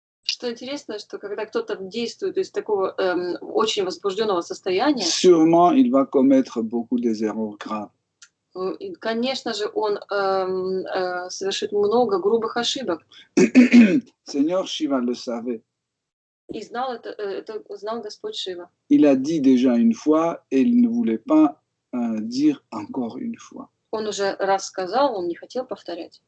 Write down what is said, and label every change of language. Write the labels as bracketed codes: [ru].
[ru] Что интересно, что когда кто-то действует из такого очень возбужденного состояния, [fr] sûrement il va commettre beaucoup des erreurs graves. [ru] Конечно же, он совершит много грубых ошибок. [fr] Seigneur Shiva le savait. [ru] И знал это знал Господь Шива. [fr] Il a dit déjà une fois et il ne voulait pas dire encore une fois. [ru] Он уже раз сказал, он не хотел повторять.